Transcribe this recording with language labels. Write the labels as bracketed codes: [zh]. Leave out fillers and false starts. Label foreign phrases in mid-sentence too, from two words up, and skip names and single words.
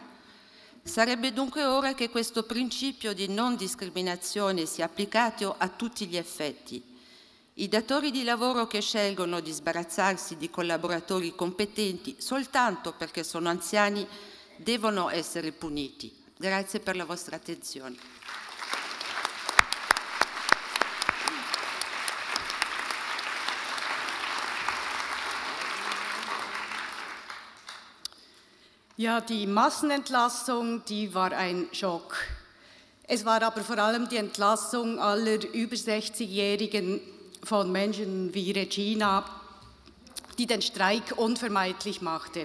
[it] Sarebbe dunque ora che questo principio di non discriminazione sia applicato a tutti gli effetti. I datori di lavoro che scelgono di sbarazzarsi di collaboratori competenti soltanto perché sono anziani devono essere puniti. Grazie per la vostra attenzione. [de] Ja, die Massenentlassung, die war ein Schock. Es war aber vor allem die Entlassung aller über 60-Jährigen von Menschen wie Regina, die den Streik unvermeidlich machte.